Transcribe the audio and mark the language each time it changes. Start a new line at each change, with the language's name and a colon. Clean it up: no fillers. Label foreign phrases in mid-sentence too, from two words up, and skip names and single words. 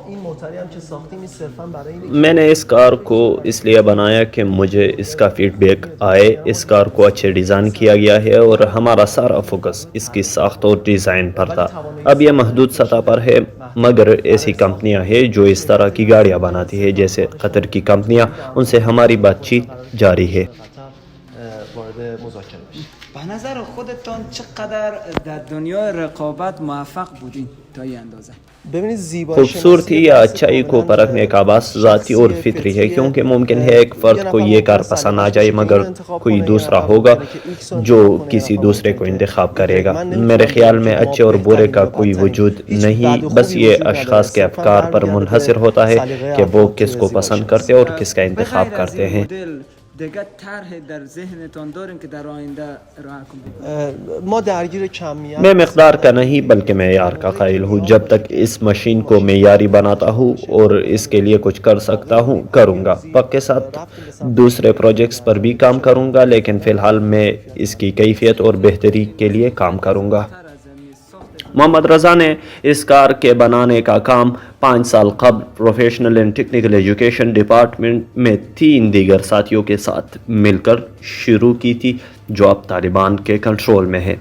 Urdu: میں نے اس کار کو اس لیے بنایا کہ مجھے اس کا فیڈ بیک آئے۔ اس کار کو اچھے ڈیزائن کیا گیا ہے اور ہمارا سارا فوکس اس کی ساخت اور ڈیزائن پر تھا۔ اب یہ محدود سطح پر ہے، مگر ایسی کمپنیاں ہیں جو اس طرح کی گاڑیاں بناتی ہیں، جیسے قطر کی کمپنیاں، ان سے ہماری بات چیت جاری ہے۔
Persian: به نظر خودتان چقدر در دنیای رقابت موفق بودین تا این اندازه؟
Urdu: خوبصورتی یا اچھائی کو پرکھنے کا بات ذاتی اور فطری ہے، کیونکہ ممکن ہے ایک فرد کو یہ کار پسند آ جائے مگر کوئی دوسرا ہوگا جو کسی دوسرے کو انتخاب کرے گا۔ میرے خیال میں اچھے اور برے کا کوئی وجود نہیں، بس یہ اشخاص کے افکار پر منحصر ہوتا ہے کہ وہ کس کو پسند کرتے اور کس کا انتخاب کرتے ہیں۔
Persian: دیگر طرح در ذهنتان دارین که در آینده راه کنید؟ ما درگیر کمیت
Urdu: میں مقدار کا نہیں بلکہ معیار کا قائل ہوں۔ جب تک اس مشین کو معیاری بناتا ہوں اور اس کے لیے کچھ کر سکتا ہوں کروں گا۔ وقت کے ساتھ دوسرے پروجیکٹس پر بھی کام کروں گا، لیکن فی الحال میں اس کی کیفیت اور بہتری کے لیے کام کروں گا۔ محمد رضا نے اس کار کے بنانے کا کام 5 سال قبل پروفیشنل اینڈ ٹیکنیکل ایجوکیشن ڈپارٹمنٹ میں 3 دیگر ساتھیوں کے ساتھ مل کر شروع کی تھی، جو اب طالبان کے کنٹرول میں ہے۔